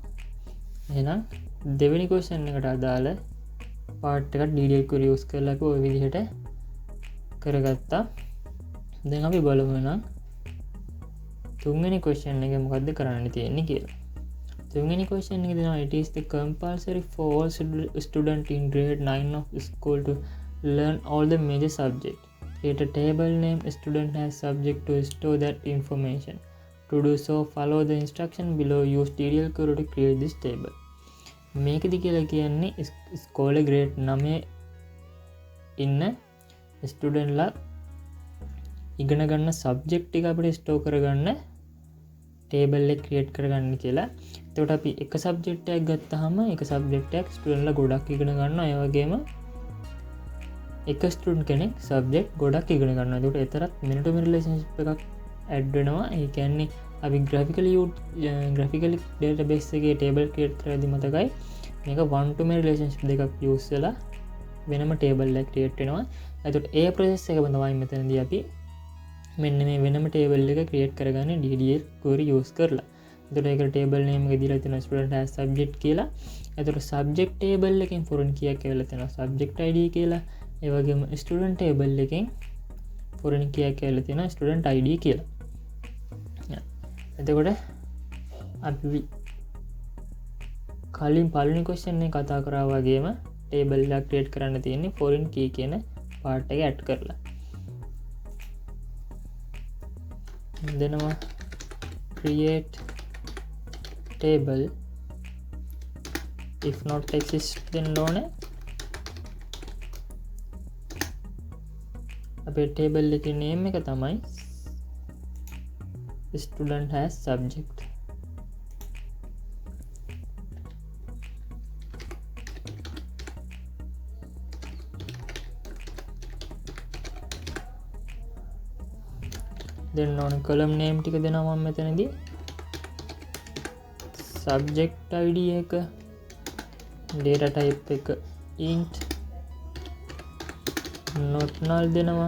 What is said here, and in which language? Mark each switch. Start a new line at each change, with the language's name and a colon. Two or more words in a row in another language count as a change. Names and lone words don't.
Sinhala: එහෙනම් දෙවෙනි question එකට අදාළ part එකක්
English: DDL query use
Sinhala: කරලා අපි ඔය විදිහට කරගත්තා. දැන් අපි බලමු නම් තුන්වෙනි question එක මොකද්ද කරන්න තියෙන්නේ කියලා. තුන්වෙනි question එක දෙනවා
English: it is the compulsory for all student in grade 9 of school to learn all the major subject. Create a table name student has subject to store that information. To do so, follow the instruction below. Use DDL query to create this table.
Sinhala: මේකද කියලා කියන්නේ ඉස්කෝලේ grade 9 ඉන්න ස්ටුඩන්ට් ලා ඉගෙන ගන්න සබ්ජෙක්ට් ටික අපිට ස්ටෝර් කරගන්න ටේබල් එක ක්‍රියේට් කරගන්න කියලා. එතකොට අපි එක සබ්ජෙක්ට් එකක් ගත්තාම එක සබ්ජෙක්ට් එකක් ස්ටුඩන්ට් ලා ගොඩක් ඉගෙන ගන්නවා. ඒ වගේම එක ස්ටුඩන්ට් කෙනෙක් සබ්ජෙක්ට් ගොඩක් ඉගෙන ගන්නවා. ඒකට එතරම්
English: minute to minute relationship
Sinhala: එකක් ඇඩ් වෙනවා. ඒ කියන්නේ අපි
English: graphical database
Sinhala: එකේ
English: table create
Sinhala: කරද්දී මතකයි මේක
English: one to many relationship
Sinhala: දෙකක් use වෙලා වෙනම table එකක් create වෙනවා. එතකොට ඒ process එකම තමයි මෙතනදී අපි මෙන්න මේ වෙනම table එක create කරගන්නේ
English: DDL query use
Sinhala: කරලා. එතකොට ඒකට
English: table name
Sinhala: එක දීලා තියෙනවා
English: student has subject
Sinhala: කියලා. එතකොට
English: subject table
Sinhala: එකෙන්
English: foreign key
Sinhala: යක් ඇවිල්ලා තියෙනවා
English: subject ID
Sinhala: කියලා. ඒ වගේම
English: student table
Sinhala: එකෙන්
English: foreign key
Sinhala: යක් ඇවිල්ලා තියෙනවා
English: student ID
Sinhala: කියලා. එතකොට අපි කලින් පළවෙනි question එක කතා කරා වගේම table එකක් create කරන්න තියෙන්නේ
English: foreign key
Sinhala: කියන part එක add කරලා. දෙනවා
English: create table if not exist
Sinhala: දෙන්න ඕනේ. අපේ table එකේ name එක තමයි
English: student has subject.
Sinhala: දෙන්න ඕනේ
English: column name
Sinhala: ටික දෙනවා මම මෙතනදී
English: subject ID
Sinhala: එක
English: data type
Sinhala: එක
English: int not null
Sinhala: දෙනවා.